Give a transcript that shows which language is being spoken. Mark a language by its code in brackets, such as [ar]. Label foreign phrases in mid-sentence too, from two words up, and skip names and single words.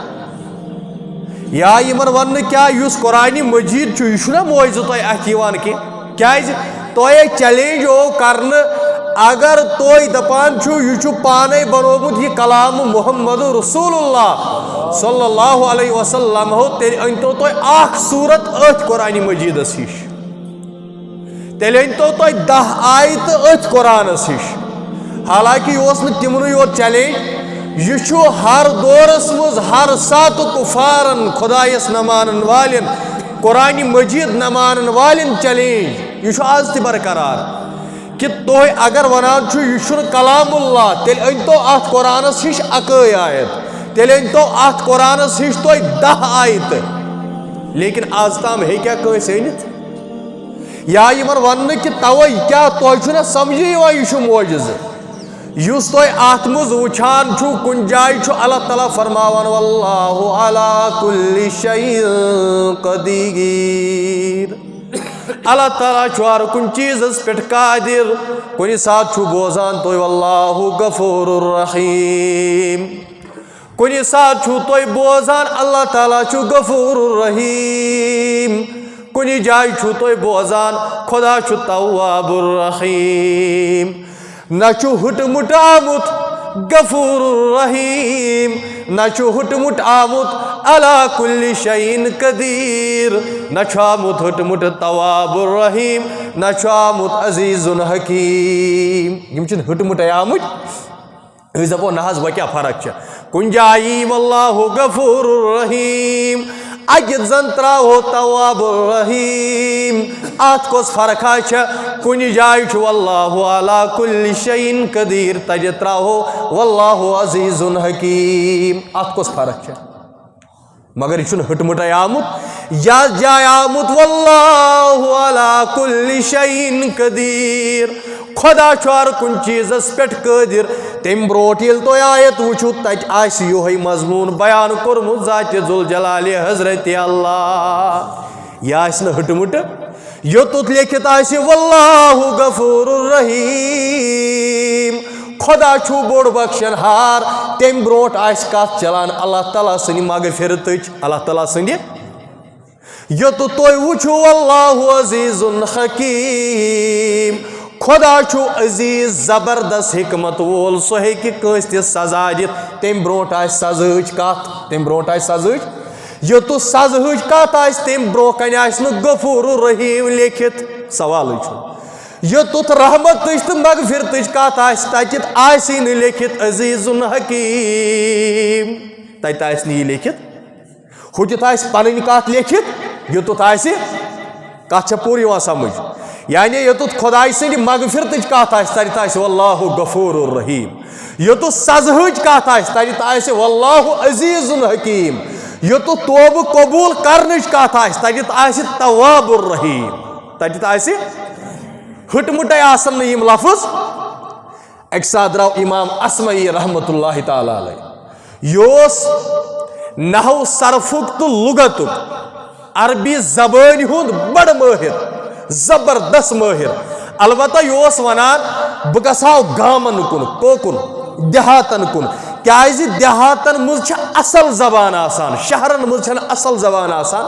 [ks] या यमन वन क्या युस कुरान मजीद यह छुना मोजिज़ तह अत क्या तह चैलेंज हो करन अगर तोय दपान यह पाने बनोमुत यह कलाम मोहम्मद रसूलुल्लाह [ar] صلى الله عليه وسلم [ks] हो तेल अनतो तोय आख सूरत अथ कुरान मजीदस हिश तेल अनतो तोय 10 आयत अथ कुरानस हिश। हालांकि यह तिमन योत चैलेंज यह हर दौरस मज हर सात कुफारन खुदायस न मानन वालिन कुरान मजीद न मानन वालिन चैलेंज यह आज त बरकरार कि तुह अगर वनान यह कलामुल्लाह तेल अनतो अत कुरानस हिश अकई आयत तेल अनतो अत कुरानस हिश तुह 10 आयत लेकिन आज ताम हे क्या कस अनित या यमन वन कि तवे क्या तुह समझे यह मोजिज़ युस तुह अत मज वुछान कुन जाय अल्लाह ताला फरमावन [ar] والله على كل شيء [ks] क़दीर अल्लाह ताला हर कुन चीज़स पे कादिर कुन सात बोजान तुह [ar] والله غفور رحيم [ks] कुन सात तुह बोजान अल्लाह ताला [ar] غفور رحيم [ks] कुन जाय तुह बोजान खुदा [ar] تواب رحيم [ks] न हुटमुट आमुत [ar] غفور رحيم [ks] न हुटमुट आमुत [ar] على كل شيء قدير [ks] न आमुत हुटमुट [ar] تواب رحيم [ks] न आमुत [ar] عزيز حكيم [ks] यम हुटमुट आमुत दपो ना वह क्या फर्क कुन जाई [ar] والله غفور رحيم [ks] अगित जन त्राहो [ar] تواب رحيم [ks] अत कोस फर्क कुन जाय [ar] والله على كل شيء قدير [ks] तज त्राहो [ar] والله عزيز حكيم [ks] अत कोस फर्क मगर यह हुटमुट आमुत या जाय आमुत [ar] والله على كل شيء قدير [ks] खुदा हर कुन चीज़स पे कादिर तम ब्रोट ये तुम आयत वुचु तत यह मजमून बयान कोर्मुत ज़ात [ar] ذو الجلال [ks] हजरत अल्लाह यह हुटमुट योतुत लिखित [ar] والله غفور رحيم [ks] खुदा बोड़ बख्शन हार तम ब्रोट कत चलान अल्लाह ताला सनि मगफिरत अल्लाह ताला सनि योतु तुम वुचु [ar] والله عزيز [ks] हकीम खुदा अजीज जबरदस्त हिकमत वोल सह हेकि कंस ते सजा दित तम ब्रोट सजच कत तम ब्रोट सजच योतु सजच कत तम ब्रो कन [ar] غفور رحيم [ks] लिखित सवाल योतुत रहमत तो मगफिरत कत तत लिखित अजीजुन हकीम तत यह लिखित हुत पन कत लिखित योतुत कत पूरी समझ यानी योतुत खुदाई सद मगफिरत कत तत [ar] والله غفور رحيم, [ks] योतुत सजहच कत तत [ar] والله عزيز حكيم, [ks] योतुत तौब कबूल करनच कत तत [ar] تواب رحيم, [ks] तत हटमुट आसन यम लफ्ज। एक साथ द्राव इमाम असमई [ar] رحمة الله تعالى عليه [ks] योस नहव सरफुक तो लुगतुक अरबी जबान हुंद बड़ माहिर, जबरदस्त माहिर। अलबत्ता योस वनान बह गसाव गामन कुन कोकुन देहातन कुन, क्या देहातन मज असल जबान आसान, शहरन मज असल जबान आसान।